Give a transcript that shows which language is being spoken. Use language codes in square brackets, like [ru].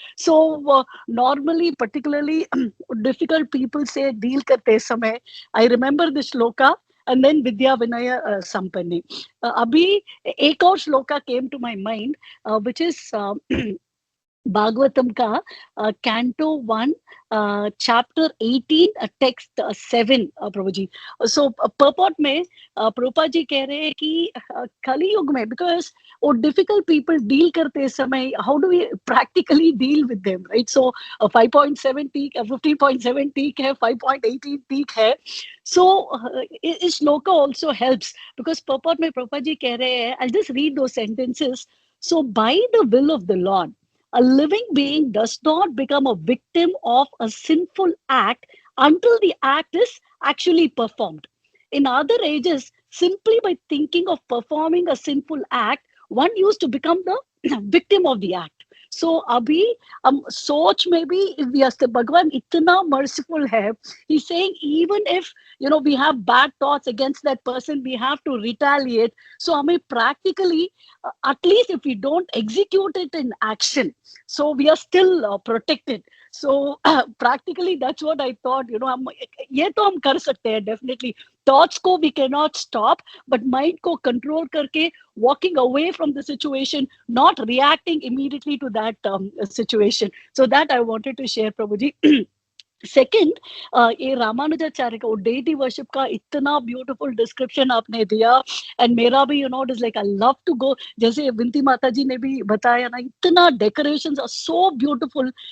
[en] So normally, particularly difficult people say deal [hi] करते समय, [en] I remember this shloka and then Vidya Vinaya Sampanne. [hi] अभी एक और shloka [en] came to my mind, which is Bhagavatam का canto 1 chapter 18 text 7 Prabhu ji. So purport [hi] में प्रभुपाद जी कह रहे हैं कि कली युग में, [en] Because वो difficult people deal करते समय, how do we practically deal with them, right? [hi] सो 5.7 ठीक है, 15.7 ठीक है, 5.18 ठीक है. [en] so इस shloka also helps, because purport [hi] में प्रभुपाद जी कह रहे हैं, [en] I just read दो sentences. So by the will of the Lord, a living being does not become a victim of a sinful act until the act is actually performed. In other ages, simply by thinking of performing a sinful act, one used to become the victim of the act. [hi] So अभी हम सोच में भी व्यस्त, भगवान इतना merciful है. [en] He's saying even if we have bad thoughts against that person, we have to retaliate. So हमें practically, at least if we don't execute it in action, so we are still protected. So practically that's what I thought. [hi] हम ये तो हम कर सकते हैं definitely. [en] Thoughts को we cannot stop, but mind को control करके walking away from the situation, not reacting immediately to that situation. So that I wanted to share, Prabhuji. [hi] Second, ये रामानुजाचार्य का डेटी वर्शिप का इतना ब्यूटीफुल डिस्क्रिप्शन आपने दिया. [en] and मेरा भी it is like I love to go, [hi] जैसे विनती माता जी ने भी बताया ना, [en] इतना decorations are so beautiful.